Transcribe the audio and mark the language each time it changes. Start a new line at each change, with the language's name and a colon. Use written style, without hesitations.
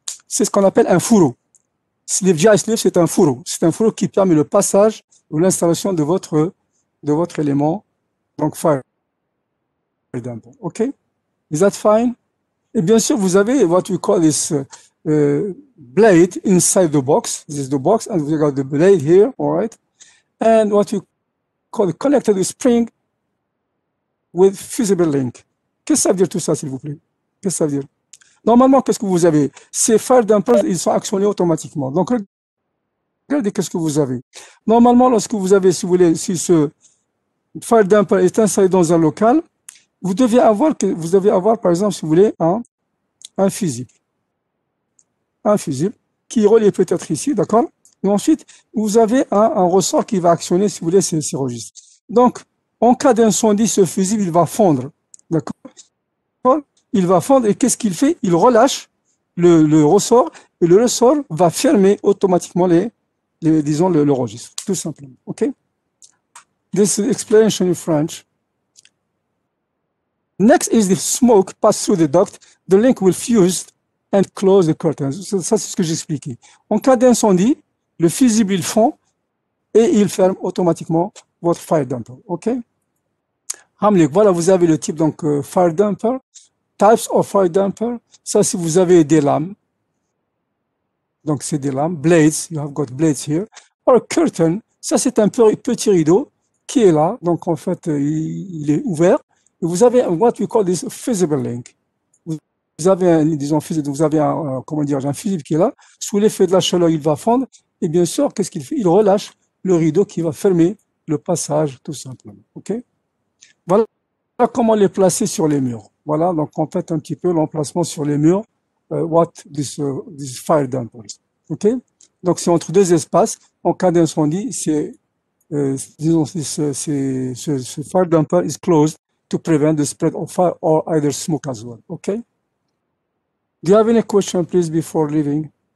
French: C'est ce qu'on appelle un fourreau. Sleeve, GI sleeve, c'est un fourreau. C'est un fourreau qui permet le passage ou l'installation de votre élément.
English: Donc, fire damper. OK? Is that fine?
French: Et bien sûr, vous avez
English: what we call this blade inside the box. This is the box, and we got the blade here, all right? And what we call connected with spring with fusible link.
French: Qu'est-ce que ça veut dire tout ça, s'il vous plaît? Qu'est-ce que ça veut dire? Normalement, qu'est-ce que vous avez? Ces fire dampers, ils sont actionnés automatiquement. Donc, regardez qu'est-ce que vous avez. Normalement, lorsque vous avez, si vous voulez, si ce fire damper est installé dans un local, vous devez avoir, par exemple, si vous voulez, un fusible. Un fusible qui est relié peut-être ici, d'accord? Et ensuite, vous avez un ressort qui va actionner, si vous voulez, ces registres. Donc, en cas d'incendie, ce fusible, il va fondre, d'accord? Il va fondre et qu'est-ce qu'il fait? Il relâche le ressort et le ressort va fermer automatiquement disons, le registre, tout simplement, OK?
English: This explanation in French. Next is the smoke pass through the duct. The link will fuse and close the curtains.
French: Ça, c'est ce que j'expliquais. En cas d'incendie, le fusible, il fond et il ferme automatiquement votre fire damper. OK? Hamlik, voilà, vous avez le type, donc, fire damper.
English: Types of fire damper.
French: Ça, si vous avez des lames. Donc, c'est des lames.
English: Blades, you have got blades here. Or curtain,
French: ça, c'est un petit rideau qui est là. Donc, en fait, il est ouvert. Et vous avez
English: what we call this fusible link.
French: Vous avez disons, vous avez un fusible qui est là. Sous l'effet de la chaleur, il va fondre. Et bien sûr, qu'est-ce qu'il fait? Il relâche le rideau qui va fermer le passage, tout simplement. OK? Voilà comment les placer sur les murs. Voilà, donc en fait un petit peu l'emplacement sur les murs.
English: What this fire dampers. OK?
French: Donc c'est entre deux espaces. En cas d'incendie, disons, ce
English: fire damper is closed to prevent the spread of fire or either smoke as well. Okay? Do you have any question, please, before leaving?